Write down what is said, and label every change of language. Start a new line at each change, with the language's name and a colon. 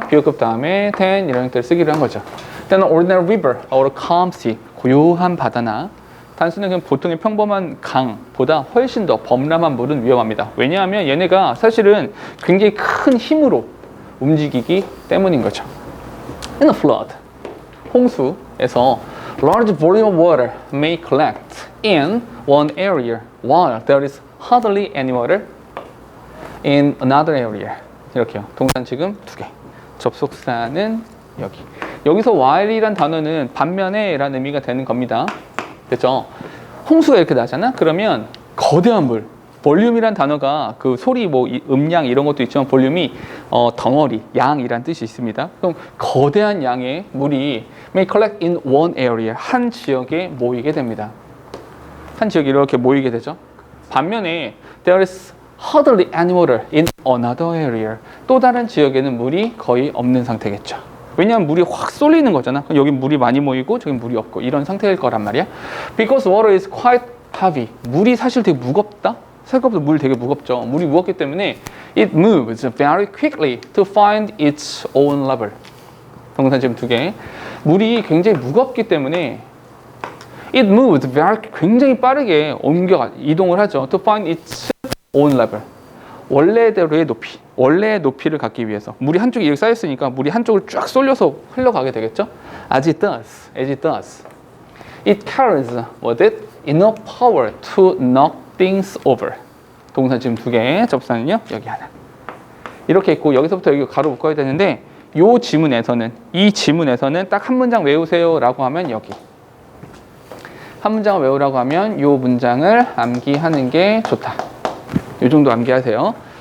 Korean: 비교급 다음에 than 이런 것들을 쓰기로 한 거죠. 일단
English: ordinary river or calm sea,
Korean: 고요한 바다나 단순히 그냥 보통의 평범한 강보다 훨씬 더 범람한 물은 위험합니다. 왜냐하면 얘네가 사실은 굉장히 큰 힘으로 움직이기 때문인 거죠.
English: In a flood,
Korean: 홍수에서
English: large volume of water may collect in one area while there is hardly any water in another area.
Korean: 이렇게요. 동사는 지금 2개. 접속사는 여기. 여기서 while이란 단어는 반면에라는 의미가 되는 겁니다. 됐죠? 홍수가 이렇게 나잖아? 그러면 거대한 물, 볼륨이란 단어가 그 소리, 뭐 음량 이런 것도 있지만 볼륨이 덩어리, 양이란 뜻이 있습니다. 그럼 거대한 양의 물이
English: may collect in one area,
Korean: 한 지역에 모이게 됩니다. 한 지역에 이렇게 모이게 되죠. 반면에
English: there is hardly any water in another area,
Korean: 또 다른 지역에는 물이 거의 없는 상태겠죠. 왜냐하면 물이 확 쏠리는 거잖아. 여기 물이 많이 모이고 저기 물이 없고 이런 상태일 거란 말이야.
English: Because water is quite heavy.
Korean: 물이 사실 되게 무겁다. 생각보다 물 되게 무겁죠. 물이 무겁기 때문에
English: it moves very quickly to find its own level.
Korean: 동사 지금 두 개. 물이 굉장히 무겁기 때문에
English: it moves
Korean: 굉장히 빠르게 이동을 하죠.
English: To find its own level.
Korean: 원래대로의 높이, 원래의 높이를 갖기 위해서 물이 한쪽에 이렇게 쌓였으니까 물이 한쪽을 쫙 쏠려서 흘러가게 되겠죠.
English: As it does, it carries with it enough power to knock things over.
Korean: 동사 지금 두 개, 접사는요 여기 하나. 이렇게 있고 여기서부터 여기 가로 묶어야 되는데 이 지문에서는 딱 한 문장 외우세요라고 하면 여기. 한 문장을 외우라고 하면 이 문장을 암기하는 게 좋다. 이 정도 암기하세요.